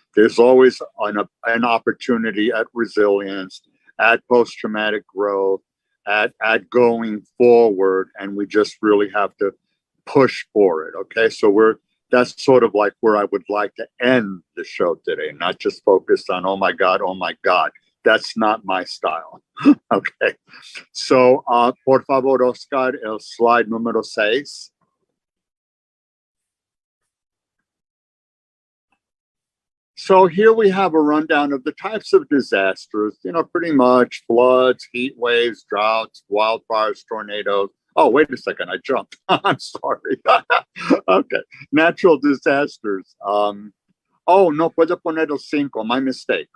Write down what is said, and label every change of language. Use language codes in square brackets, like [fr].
[en] There's always an opportunity at resilience, at post-traumatic growth, at going forward, and we just really have to push for it. Okay, so that's sort of like where I would like to end the show today, not just focused on oh my God. That's not my style. [es] Okay, so por favor, Oscar, el slide número 6. [en] So here we have a rundown of the types of disasters, pretty much floods, heat waves, droughts, wildfires, tornadoes. Oh, wait a second, I jumped. I'm sorry. Okay, natural disasters. [es] Oh, no puedo poner el 5, [en] my mistake.